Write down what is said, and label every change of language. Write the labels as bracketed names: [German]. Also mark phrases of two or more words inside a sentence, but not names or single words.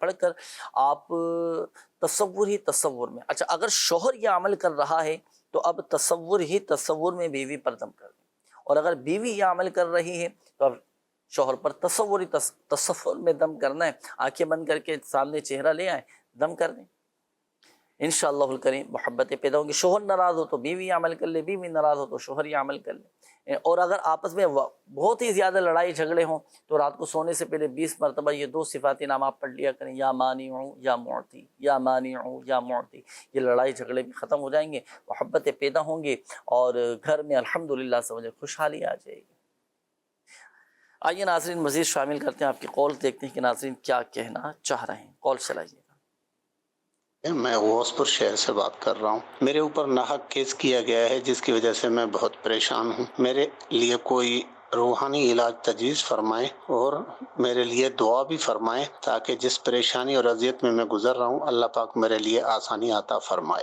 [Urdu] پڑھ کر آپ تصور میں، اچھا اگر شوہر یہ عمل کر رہا ہے تو اب تصور میں بیوی پر دم کر دیں، اور اگر بیوی یہ عمل کر رہی ہے تو اب شوہر پر تصور میں دم کرنا ہے، آنکھیں بند کر کے سامنے چہرہ لے آئیں، دم کر دیں، [Arabic] انشاءاللہ الکریم [Urdu] محبتیں پیدا ہوں گی۔ شوہر ناراض ہو تو بیوی عمل کر لے، بیوی ناراض ہو تو شوہر یہ عمل کر لے، اور اگر آپس میں بہت ہی زیادہ لڑائی جھگڑے ہوں تو رات کو سونے سے پہلے 20 مرتبہ یہ 2 صفاتی نام آپ پڑھ لیا کریں، [Arabic] یا مانع یا معطی، یا مانع یا معطی، [Urdu] یہ لڑائی جھگڑے بھی ختم ہو جائیں گے، محبتیں پیدا ہوں گی، اور گھر میں الحمدللہ سمجھے خوشحالی آ جائے گی۔ آئیے ناظرین مزید شامل کرتے ہیں آپ کی کال، دیکھتے ہیں کہ ناظرین کیا کہنا چاہ رہے ہیں، کال چلائیے۔ میں غوث پور شہر سے بات کر رہا ہوں، میرے اوپر ناحق کیس کیا گیا ہے جس کی وجہ سے میں بہت پریشان ہوں، میرے لیے کوئی روحانی علاج تجویز فرمائیں اور میرے لیے دعا بھی فرمائیں تاکہ جس پریشانی اور اذیت میں گزر رہا ہوں اللہ پاک میرے لیے آسانی عطا فرمائے۔